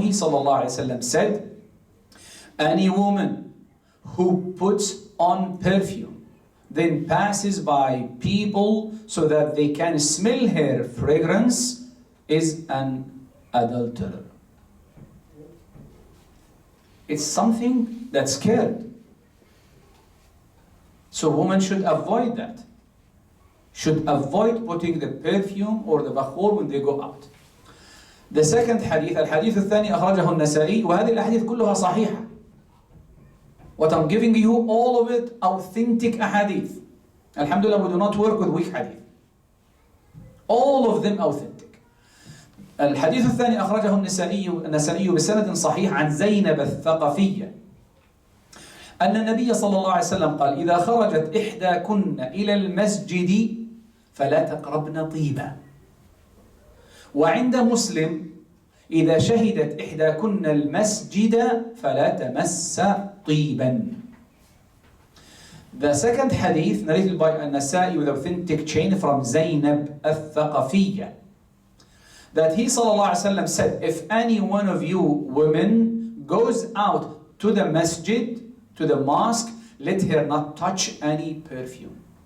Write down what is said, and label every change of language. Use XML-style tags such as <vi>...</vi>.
<en>He sallallahu alayhi wa sallam said, any woman who puts on perfume then passes by people so that they can smell her fragrance is an adulterer. It's something that's scared. So women should avoid that. should avoid putting the perfume or the bakhur when they go out. The second hadith,</en> <ar>الحديث الثاني أخرجه النسائي، وهذه الأحاديث كلها صحيحة.</ar> <en>What I'm giving you, all of it authentic ahadith. Alhamdulillah, we do not work with weak hadith. All of them authentic.</en> <ar>الحديث الثاني أخرجه النسائي بسند صحيح عن زينب الثقفية أن النبي صلى الله عليه وسلم قال: إذا خرجت إحداكن إلى المسجد فلا تقربن طيبا. وعند مسلم: إذا شهدت إحداكن المسجد فلا تمس طيبا.</ar> <en>The second hadith narrated by An-Nasa'i with authentic chain from Zaynab al-Thaqafiyya, that he sallallahu alaihi wasallam said, if any one of you women goes out to the masjid, to the mosque, let her not touch any perfume.</en>